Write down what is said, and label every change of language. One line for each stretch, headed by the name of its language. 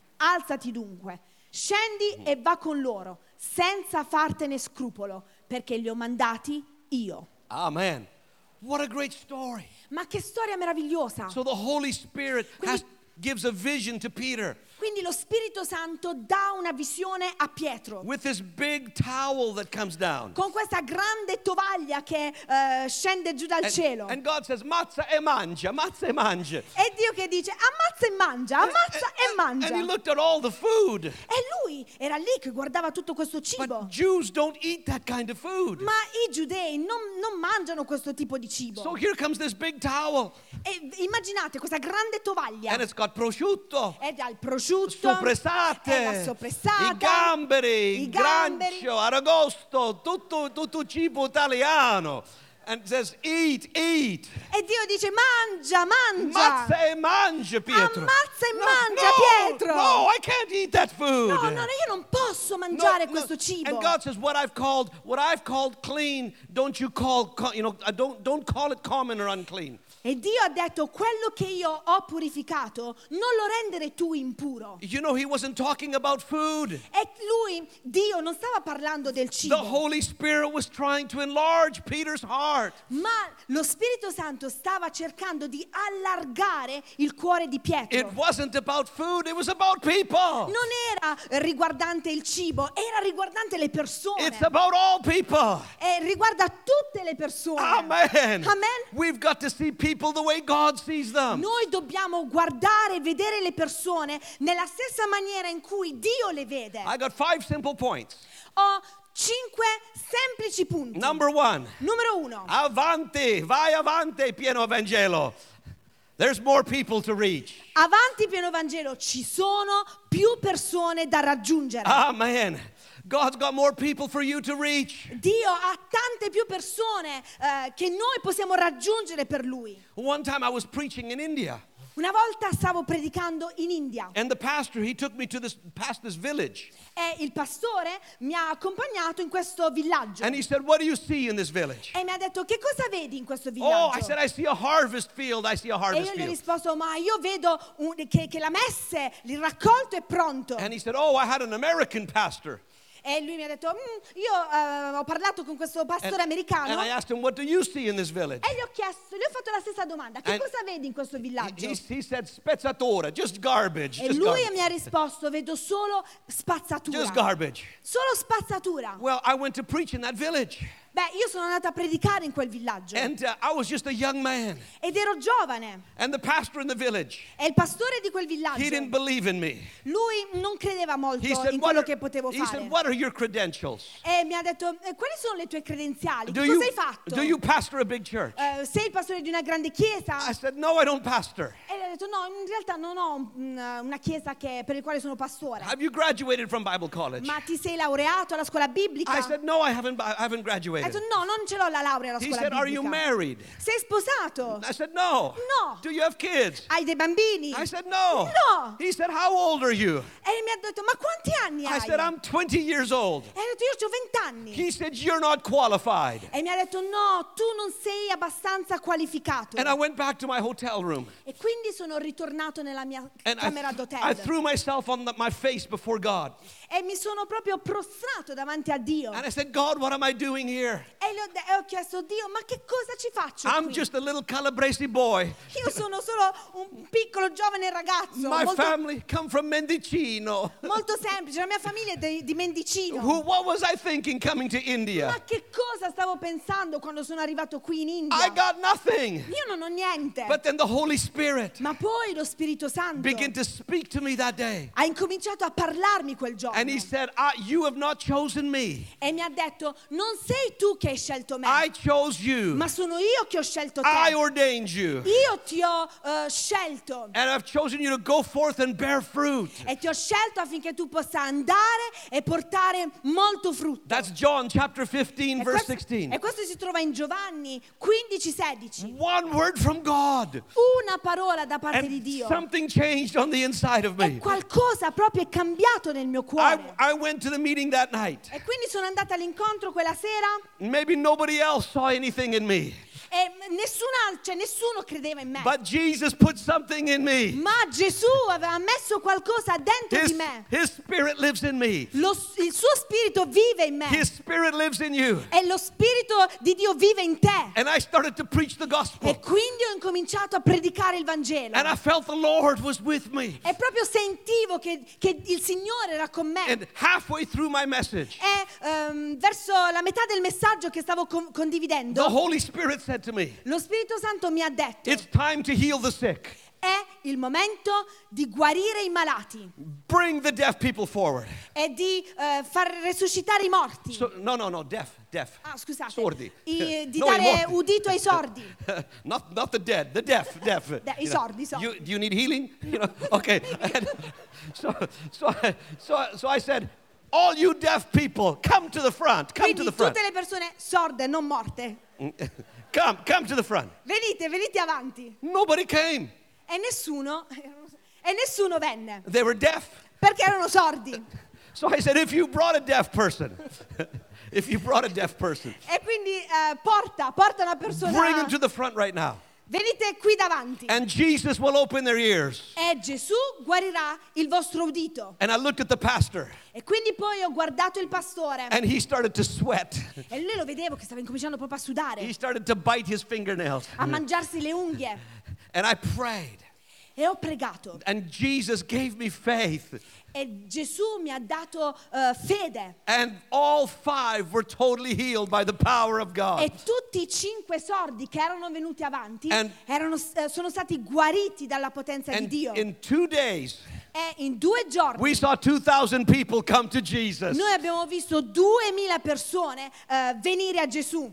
Italian: Alzati dunque, scendi e va con loro, senza fartene scrupolo, perché li ho mandati io.
English: Amen. What a great story.
Italian: Ma che storia meravigliosa.
English: So the Holy Spirit gives a vision to Peter.
Italian: Quindi lo Spirito Santo dà una visione a Pietro.
English: With this big towel that comes down.
Italian: Con questa grande tovaglia che scende giù dal cielo.
English: And God says,
Italian: mazza e mangia, mazza e mangia. E Dio che dice, ammazza e mangia, ammazza e mangia.
English: And he looked at all the food.
Italian: E lui era lì che guardava tutto questo cibo.
English: But Jews don't eat that kind of food.
Italian: Ma i giudei non mangiano questo tipo di cibo.
English: So here comes this big towel.
Italian: E immaginate questa grande tovaglia.
English: And it's got prosciutto.
Italian: Ed ha il prosciutto, soppressate, soppressata, i gamberi, grancio, aragosto, tutto cibo italiano.
English: And says, eat, eat.
Italian: E Dio dice, mangia, mangia. Ammazza e mangia, Pietro. Ammazza e mangia, Pietro.
English: No, I can't eat that food.
Italian: No, io non posso mangiare questo cibo.
English: And God says, what I've called clean, don't you call, you know, don't call it common or unclean.
Italian: E Dio ha detto, quello che io ho purificato, non lo rendere tu impuro.
English: You know, he wasn't talking about food.
Italian: E lui, Dio, non stava parlando del cibo.
English: The Holy Spirit was trying to enlarge Peter's heart.
Italian: Ma lo Spirito Santo stava cercando di allargare il cuore di Pietro.
English: It wasn't about food, it was about people.
Italian: Non era riguardante il cibo, era riguardante le persone.
English: It's about all people.
Italian: E riguarda tutte le persone.
English: Amen.
Italian: Amen.
English: We've got to see people the way God sees them.
Italian: Noi dobbiamo guardare e vedere le persone nella stessa maniera in cui Dio le vede.
English: I got five simple points.
Italian: Ho cinque semplici punti.
English: Number one.
Italian: Numero uno. Avanti, vai avanti, pieno Vangelo.
English: There's more people to reach.
Italian: Avanti, pieno Vangelo. Ci sono più persone da raggiungere.
English: Amen. God's got more people for you to reach.
Italian: Dio ha tante più persone che noi possiamo raggiungere per lui.
English: One time I was preaching in India.
Italian: Una volta stavo predicando in India.
English: And the pastor, he took me to this past this village.
Italian: E il pastore mi ha accompagnato in questo villaggio.
English: And he said, "What do you see in this village?"
Italian: E mi ha detto, "Che cosa vedi in questo villaggio?"
English: Oh, I said, "I see a harvest field. I see a harvest field."
Italian: E io gli ho risposto, "Ma io vedo che la messe, il raccolto è pronto."
English: And he said, "Oh, I had an American pastor."
Italian: E lui mi ha detto, io ho parlato con questo pastore americano.
English: And I asked him, "What do you see in this village?"
Italian: E gli ho fatto la stessa domanda, che cosa vedi in questo villaggio?
English: He said, "Spezzatura, just garbage."
Italian: E lui mi ha risposto, "Vedo solo spazzatura."
English: Just garbage.
Italian: Solo spazzatura.
English: Well, I went to preach in that village.
Italian: Beh, io sono andato a predicare in quel villaggio.
English: And I was just a young man.
Italian: Ed ero giovane.
English: And the pastor in the village.
Italian: E il pastore di quel villaggio.
English: He didn't believe in me.
Italian: Lui non credeva molto in quello che potevo fare.
English: He said, "What are your credentials?"
Italian: E mi ha detto, "Quali sono le tue credenziali? Cosa hai fatto?
English: Do you pastor a big church?"
Italian: Sei il pastore di una grande chiesa?
English: I said, "No, I don't pastor."
Italian: E gli ha detto, "No, in realtà non ho una chiesa per il quale sono pastore."
English: "Have you graduated from Bible college?"
Italian: Ma ti sei laureato alla scuola biblica?
English: I said, "No, I haven't graduated."
Italian: Ha detto, "No, non ce l'ho la laurea alla scuola biblica."
English: "Are you married?"
Italian: "Sei sposato?"
English: I said, "No."
Italian: "No."
English: "Do you have kids?"
Italian: "Hai dei bambini?"
English: I said, "No."
Italian: "No."
English: He said, "How old are you?"
Italian: E mi ha detto, "Ma quanti anni hai?"
English: I said, "I'm 20 years old."
Italian: E ha detto, "Io ho 20 anni."
English: He said, "You're not qualified."
Italian: E mi ha detto, "No, tu non sei abbastanza qualificato."
English: And I went back to my hotel room.
Italian: E quindi sono ritornato nella mia camera d'hotel.
English: I threw myself on my face before God.
Italian: E mi sono proprio prostrato davanti a Dio.
English: And I said, "God, what am I doing here?"
Italian: E ho chiesto, "Dio, ma che cosa ci faccio
English: I'm
Italian: qui?"
English: "Just a little Calabrese boy."
Italian: Io sono solo un piccolo giovane ragazzo.
English: "My family come from Mendicino."
Italian: Molto semplice, la mia famiglia è di Mendicino.
English: "What was I thinking coming to India?"
Italian: Ma che cosa stavo pensando quando sono arrivato qui in India?
English: "I got nothing."
Italian: Io non ho niente.
English: But then the Holy Spirit.
Italian: Ma poi lo Spirito Santo.
English: Began to speak to me that day.
Italian: Ha incominciato a parlarmi quel giorno.
English: And he said, "You have not chosen me."
Italian: E mi ha detto, "Non sei tu che hai scelto me."
English: "I chose you."
Italian: "Ma sono io che ho scelto te."
English: "I ordained you."
Italian: "Io ti ho scelto."
English: "And I've chosen you to go forth and bear fruit."
Italian: "E ti ho scelto affinché tu possa andare e portare molto frutto."
English: That's John chapter 15 verse 16.
Italian: E questo si trova in Giovanni 15:16.
English: One word from God.
Italian: Una parola da parte
English: and
Italian: di Dio.
English: Something changed on the inside of me.
Italian: E qualcosa proprio è cambiato nel mio cuore.
English: I went to the meeting that night.
Italian: E quindi sono andata all'incontro quella sera.
English: Maybe nobody else saw anything in me.
Italian: E nessun altro, cioè nessuno credeva in me.
English: But Jesus put something in me.
Italian: Ma Gesù aveva messo qualcosa dentro di me.
English: His spirit lives in me.
Italian: Il suo spirito vive in me.
English: His spirit lives in you.
Italian: E lo spirito di Dio vive in te.
English: And I started to preach the gospel.
Italian: E quindi ho incominciato a predicare il Vangelo.
English: And I felt the Lord was with me.
Italian: E proprio sentivo che il Signore era con me.
English: And halfway through my message.
Italian: E verso la metà del messaggio che stavo condividendo.
English: The Holy Spirit said to me.
Italian: Lo Spirito Santo mi ha detto.
English: It's time to heal the sick.
Italian: È il momento di guarire i malati.
English: Bring the deaf people forward.
Italian: E di far resuscitare i morti.
English: So, no, deaf. Deaf.
Italian: Ah, scusate. Sordi. Di dare udito ai sordi.
English: not the dead, the deaf.
Italian: I sordi, so.
English: You do you need healing? Okay. So I said, "All you deaf people, come to the front. Come
Italian: Quindi
English: to the front."
Italian: Tutte le persone sorde, non morte.
English: Come to the front.
Italian: Venite avanti.
English: Nobody came.
Italian: E nessuno venne.
English: They were deaf.
Italian: Perché erano sordi.
English: So I said, "If you brought a deaf person, if you brought a deaf person."
Italian: E quindi porta una persona.
English: Bring them to the front right now.
Italian: Venite qui davanti.
English: And Jesus will open their ears.
Italian: E Gesù guarirà il vostro udito.
English: And I looked at the pastor.
Italian: E quindi poi ho guardato il pastore.
English: And he started to sweat.
Italian: E lui lo vedevo che stava incominciando proprio a sudare.
English: He started to bite his fingernails.
Italian: A mangiarsi le unghie.
English: And I prayed.
Italian: E ho pregato.
English: And Jesus gave me faith.
Italian: E Gesù mi ha dato fede.
English: And all five were totally healed by the power of God.
Italian: E tutti i cinque sordi che erano venuti avanti sono stati guariti dalla potenza di Dio.
English: In 2 days.
Italian: E in 2 giorni.
English: We saw 2,000 people come to Jesus.
Italian: Noi abbiamo visto 2,000 persone venire a Gesù.